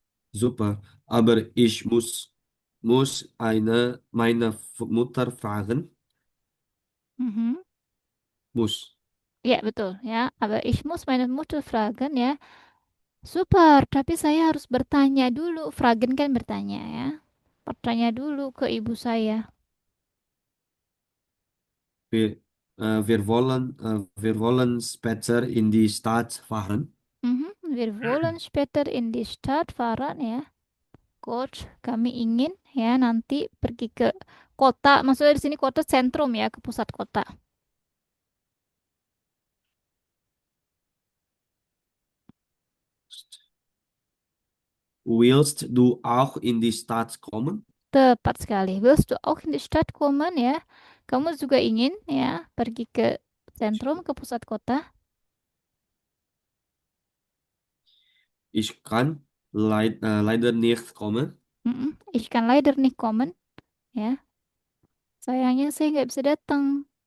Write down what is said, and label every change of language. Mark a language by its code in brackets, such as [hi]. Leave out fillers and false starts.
[de] Super. Aber ich muss meine Mutter fragen. Mhm. Muss. [id] Ya, betul ya. [de] Aber ich muss meine Mutter fragen ya. [id] Super, tapi saya harus bertanya dulu. Fragen kan bertanya ya. Bertanya dulu ke ibu saya. [de] Wir, wir wollen später in die Stadt fahren. Mhm. Wir wollen später in die Stadt fahren ya. [id] Coach, kami ingin ya nanti pergi ke kota. Maksudnya di sini kota sentrum ya, ke pusat kota. [de] Willst du auch in die Stadt kommen? [id] Tepat sekali. [de] Willst du auch in die Stadt kommen ya? [id] Kamu juga ingin ya pergi ke sentrum, ke pusat kota? [de] Ich kann leider nicht kommen. Mm-mm. Ich kann leider nicht kommen ya. [id] Sayangnya saya nggak bisa datang.